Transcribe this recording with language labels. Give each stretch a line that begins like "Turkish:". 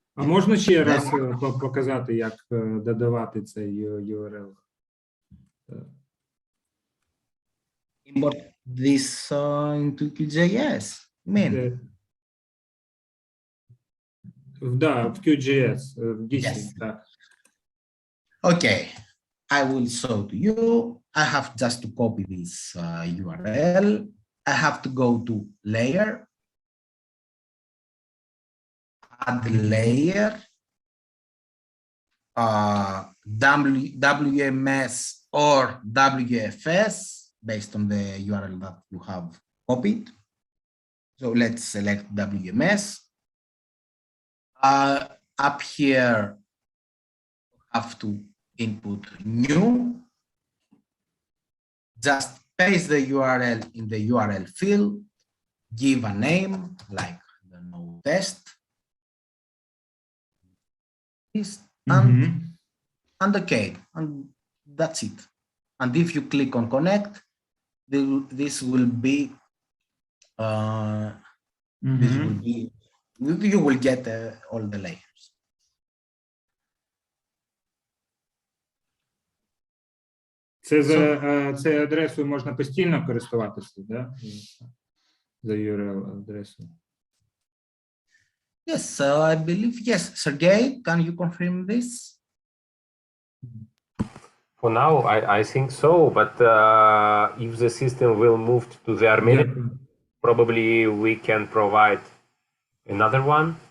Ukrainian: А можна ще раз показати, як додавати цей URL?
English: Import this into QGIS.
Ukrainian: Да, в QGIS, в дійсні,
English: Yes.
Ukrainian: так.
English: Okay, I will show to you. I have just to copy this URL. I have to go to layer, add layer, WMS or WFS based on the URL that you have copied. So let's select WMS. Up here, have to input new. Just paste the URL in the URL field, give a name like the node test, and okay, and that's it. And if you click on connect, this will be you will get all the layers.
Ukrainian: Це адресою можна постійно користуватися, да? За URL адресою.
English: Yes, I believe, yes. Sergey, can you confirm this? For now, I think so, but if the system will move to the Armenian, probably we can provide another one.